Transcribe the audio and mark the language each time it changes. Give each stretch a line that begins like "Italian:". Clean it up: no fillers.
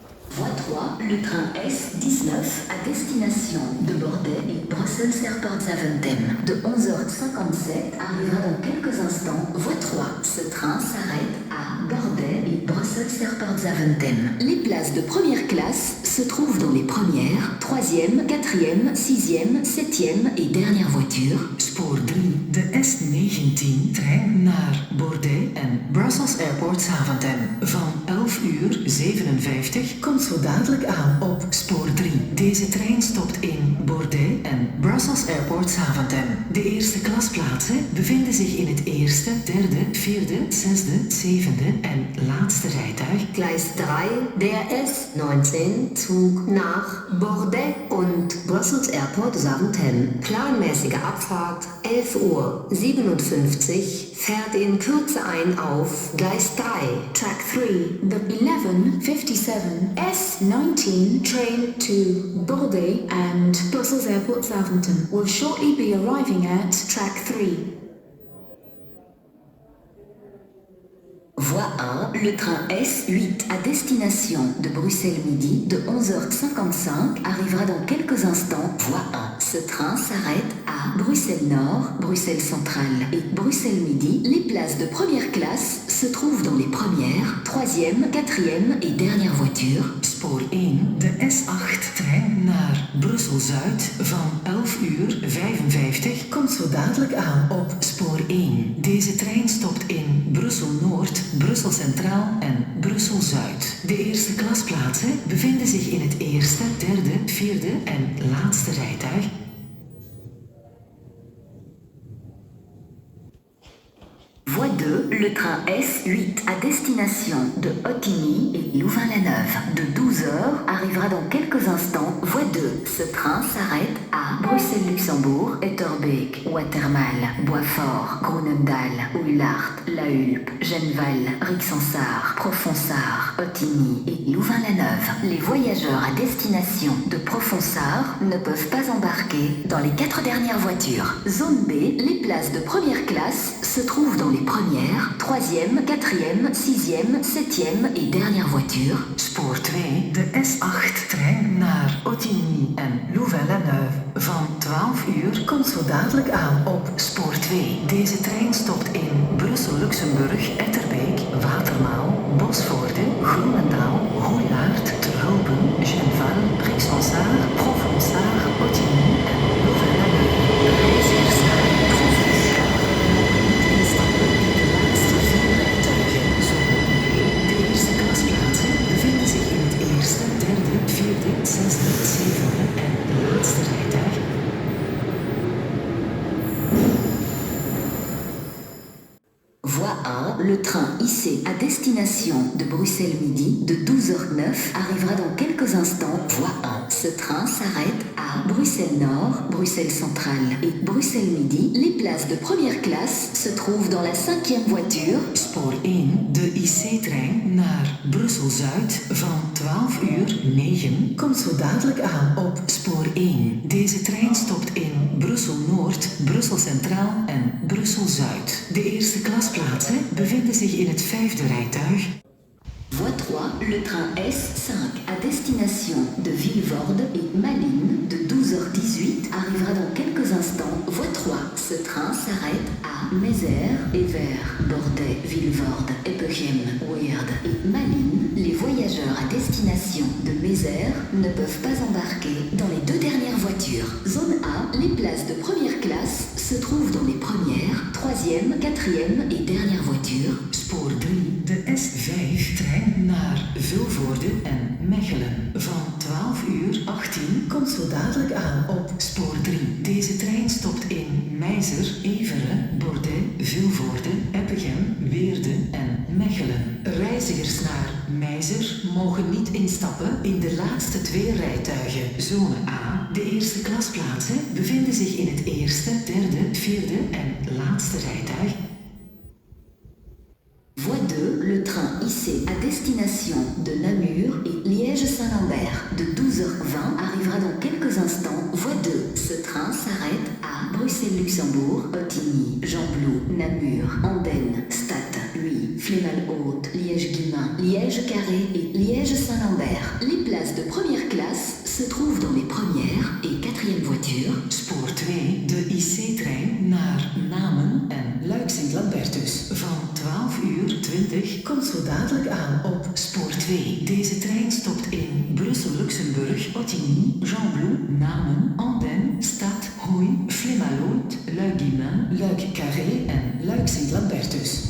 French: 3, le train S19 à destination de Bordeaux et Brussels Airport Zaventem de 11h57 arrivera dans quelques instants. Voie 3, ce train s'arrête à Bordeaux et Brussels Airport Zaventem. Les places de première classe se trouvent dans les premières, troisième, quatrième, sixième, septième et dernière voitures.
Dutch: Spoor 3, de S19-trein naar Bordeaux en Brussels Airport Zaventem van 11:57 komt zo dadelijk aan op spoor 3. Deze trein stopt in Bordeaux en Brussels Airport Zaventem. De eerste klasplaatsen bevinden zich in het eerste, derde, vierde, zesde, zevende en laatste rijtuig.
German: Gleis 3, der S19-Zug nach Bordeaux und Brussels Airport Zaventem. Planmäßige Abfahrt 11:57 fährt in Kürze ein auf Gleis 3,
English: Track 3. The 11:57 S19 train to Bordeaux and Brussels Airport Zaventem will shortly be arriving at Track 3.
French: Voie 1, le train S8 à destination de Bruxelles Midi de 11h55 arrivera dans quelques instants. Voie 1, ce train s'arrête à Bruxelles Nord, Bruxelles Centrale et Bruxelles Midi. Les places de première classe se trouvent dans les premières, troisième, quatrième et dernière voitures.
Dutch: Spoor 1, de S8-trein naar Brussel-Zuid van 11:55 komt zo dadelijk aan op spoor 1. Deze trein stopt in Brussel-Noord, Brussel Centraal en Brussel-Zuid. De eerste klasplaatsen bevinden zich in het eerste, derde, vierde en laatste rijtuig.
French: Voie 2, le train S8 à destination de Ottigny et Louvain-la-Neuve de 12h arrivera dans quelques instants. Voie 2, ce train s'arrête à Bruxelles-Luxembourg, Etterbeek, Watermal, Boisfort, Groenendaal, Oulart, La Hulpe, Genval, Rixensart, Profonsart, Ottigny et Louvain-la-Neuve. Les voyageurs à destination de Profonsart ne peuvent pas embarquer dans les 4 dernières voitures. Zone B, les places de première classe se trouvent dans les première, troisième, quatrième, sixième, septième et dernière voiture.
Dutch: Spoor 2, de S8-trein naar Ottigny en Louvain-la-Neuve van 12 komt zo dadelijk aan op spoor 2. Deze trein stopt in Brussel-Luxemburg, Etterbeek, Watermaal, Bosvoorde, Groenendaal, Hoejaard, Terhulpen, Genval, Rixensart, Profonsart, Ottigny en Louvain-la-Neuve. Reizigers naar Profonsart mogen niet instappen in de laatste 4 rijtuigen. Zone B, de eerste klasplaatsen bevinden zich in het eerste, derde, vierde, zesde, zevende en laatste rijtuig.
French: Voie 1, le train IC à destination de Bruxelles Midi de 12h09 arrivera dans quelques instants. Voie 1, ce train s'arrête à Bruxelles Nord, Bruxelles Centrale et Bruxelles Midi. Les places de première classe se trouvent dans la 5e voiture.
Dutch: Spoor 1, de IC-trein naar Brussel-Zuid van 12:09 komt zo dadelijk aan op spoor 1. Deze trein stopt in Brussel-Noord, Brussel Centraal en Brussel-Zuid. De eerste klasplaatsen bevinden zich in het 5e rijtuig.
French: Voie 3, le train S5 à destination de Vilvoorde et Malines de 12h18 arrivera dans quelques instants. Voie 3, ce train s'arrête à Mézère, Evere, Bordeaux, Vilvoorde, Eppegem, Weerde et Malines. Les voyageurs à destination de Mézère ne peuvent pas embarquer dans les 2 dernières voitures. Zone A, les places de première classe se trouvent dans les premières, troisième, quatrième et dernière voitures.
Dutch: Spoor 3, de S5-trein naar Vilvoorde en Mechelen van 12:18 komt zo dadelijk aan op spoor 3. Deze trein stopt in Meizer, Evere, Bordeaux, Vilvoorde, Eppegem, Weerde en Mechelen. Reizigers naar Meizer mogen niet instappen in de laatste 2 rijtuigen. Zone A, de eerste klasplaatsen bevinden zich in het eerste, derde, vierde en laatste rijtuig.
French: Voie 2, le train IC à destination de Namur et Liège-Saint-Lambert de 12h20 arrivera dans quelques instants. Voie 2, ce train s'arrête à Bruxelles-Luxembourg, Ottigny, Gembloux, Namur, Andenne, Stade. oui, Flémal-Haute, Liège-Guillemins, Liège-Carré et Liège-Saint-Lambert. Les places de première classe se trouvent dans les premières et quatrièmes voitures.
Dutch: Spoor 2, de IC-trein naar Namen en Luik-Sint-Lambertus. Van 12:20 komt zo dadelijk aan op spoor 2. Deze trein stopt in Brussel-Luxemburg, Ottigny, Gembloux, Namen, Andenne, Stad, Hooy, Flémal-Haute, Luik-Guillemins, Luik-Carré en Luik-Sint-Lambertus.